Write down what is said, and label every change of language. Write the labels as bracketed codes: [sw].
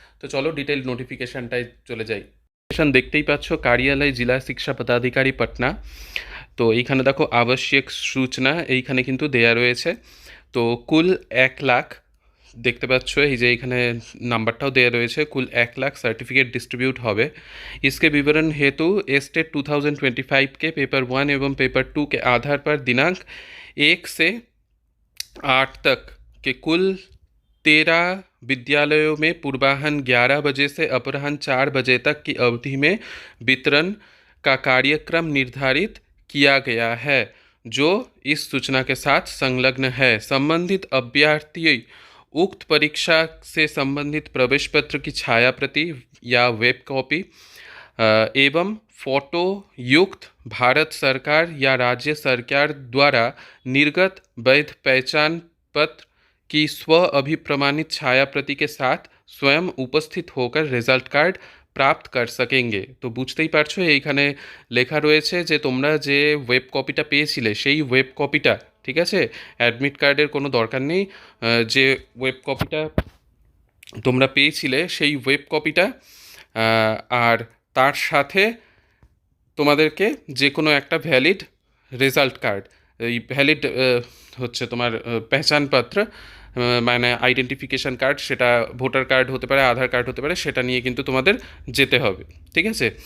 [bn] তো চলো ডিটেইল নোটিফিকেশনটায় চলে যাই। দেখতেই পাচ্ছ, কার্যালয় জেলা শিক্ষা পদাধিকারী পাটনা। তো এইখানে দেখো আবশ্যক সূচনা এইখানে কিন্তু দেয়া রয়েছে। তো কুল 1 লাখ দেখতে পাচ্ছ, এই যে এইখানে নাম্বারটাও দেয়া রয়েছে, কুল [hi] 1 लाख सर्टिफिकेट डिस्ट्रीब्यूट [bn] হবে। [hi] इसके विवरण हेतु एस्टेट 2025 के पेपर 1 एवं पेपर 2 के आधार पर दिनांक 1 से 8 तक के कुल 13 विद्यालयों में पूर्वाह्न 11 बजे से अपराह्न 4 बजे तक की अवधि में वितरण का कार्यक्रम निर्धारित किया गया है, जो इस सूचना के साथ संलग्न है। संबंधित अभ्यर्थी उक्त परीक्षा से संबंधित प्रवेश पत्र की छाया प्रति या वेब कॉपी एवं फोटो युक्त भारत सरकार या राज्य सरकार द्वारा निर्गत वैध पहचान पत्र की स्व अभिप्रमाणित छाया प्रति के साथ स्वयं उपस्थित होकर रिजल्ट कार्ड প্রাপ্ত কর সকেঙ্গে। [bn] তো বুঝতেই পারছো এইখানে লেখা রয়েছে যে তোমরা যে ওয়েব কপিটা পেয়েছিলে সেই ওয়েব কপিটা, ঠিক আছে, অ্যাডমিট কার্ডের কোনো দরকার নেই। যে ওয়েব কপিটা তোমরা পেয়েছিলে সেই ওয়েব কপিটা, আর তার সাথে তোমাদেরকে যে কোনো একটা ভ্যালিড রেজাল্ট কার্ড, এই ভ্যালিড হচ্ছে তোমার পেহচানপত্র, মানে আইডেন্টিফিকেশান কার্ড, সেটা ভোটার কার্ড হতে পারে, আধার কার্ড হতে পারে, সেটা নিয়ে কিন্তু তোমাদের যেতে হবে, ঠিক আছে।